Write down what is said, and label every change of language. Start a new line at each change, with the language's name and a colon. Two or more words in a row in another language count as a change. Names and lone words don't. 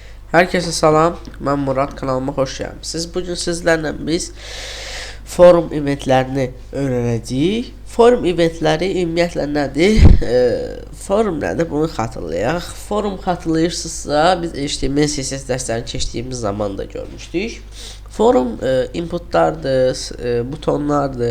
Turkish: Herkese salam, ben Murad, kanalıma hoş geldiniz. Bugün sizlerle
Azerbaijani: biz forum eventlərini öyrənəcəyik. Forum eventləri ümumiyyətlə nədir? Forum nədir? Bunu xatırlayaq. Forum xatırlayırsınızsa, biz HTML CSS dərslərini keçdiyimiz zaman da görmüşdük. Forum inputlardır, butonlardır.